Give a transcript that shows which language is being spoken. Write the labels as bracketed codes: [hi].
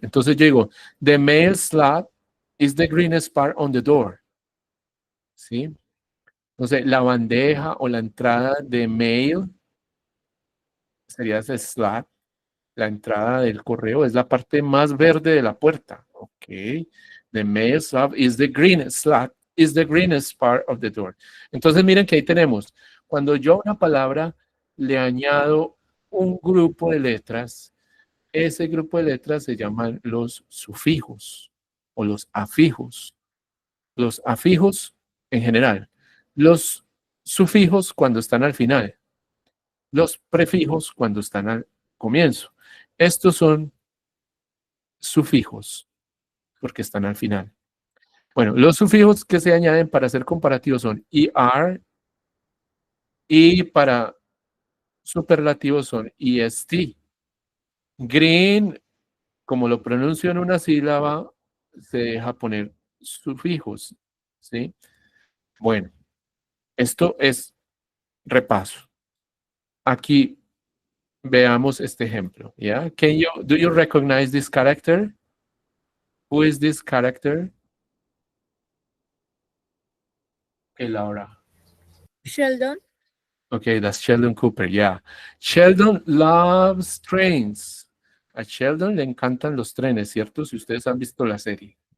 [es] Entonces yo digo, [en] the male slat is the greenest part on the door, [es] ¿sí? Entonces, la bandeja o la entrada de mail sería ese slat, la entrada del correo es la parte más verde de la puerta. [en] Ok. The mail slot is the greenest slat, is the greenest part of the door. [es] Entonces, miren que ahí tenemos, cuando yo a una palabra le añado un grupo de letras, ese grupo de letras se llaman los sufijos o los afijos. Los afijos en general. Los sufijos cuando están al final. Los prefijos cuando están al comienzo. Estos son sufijos porque están al final. Bueno, los sufijos que se añaden para hacer comparativos son ER y para superlativos son EST. Green, como lo pronuncio en una sílaba, se deja poner sufijos, ¿sí? Bueno, esto es repaso. Aquí veamos este ejemplo, ¿ya? [en] Do you recognize this character? Who is this character? Okay, Laura. Sheldon. Okay, that's Sheldon Cooper, yeah. Sheldon loves trains. [es] A Sheldon le encantan los trenes, ¿cierto? Si ustedes han visto la serie.